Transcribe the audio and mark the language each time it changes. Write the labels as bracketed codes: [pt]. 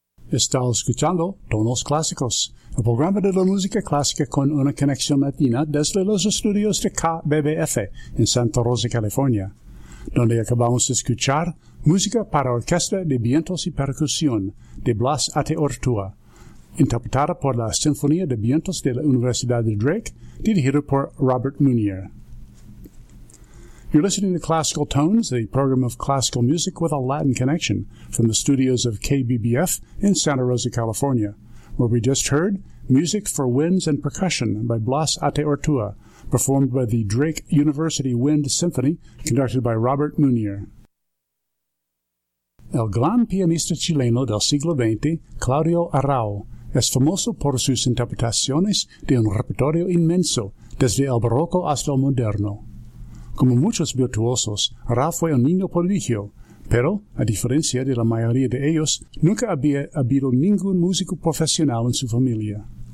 [es] Estás escuchando Tonos Clásicos, el programa de la música clásica con una conexión latina desde los estudios de KBBF en Santa Rosa, California, donde acabamos de escuchar música para orquesta de vientos y percusión de Blas Ateortúa, interpretada por la Sinfonía de Vientos de la Universidad de Drake, dirigida por Robert Munier. [en] You're listening to Classical Tones, the program of classical music with a Latin connection from the studios of KBBF in Santa Rosa, California, where we just heard Music for Winds and Percussion by Blas Ateortúa, performed by the Drake University Wind Symphony, conducted by Robert Munier. [es] El gran pianista chileno del siglo XX, Claudio Arrau, es famoso por sus interpretaciones de un repertorio inmenso, desde el barroco hasta el moderno. Como muchos virtuosos, Arrau fue un niño prodigio, pero, a diferencia de la mayoría de ellos, nunca había habido ningún músico profesional en su familia.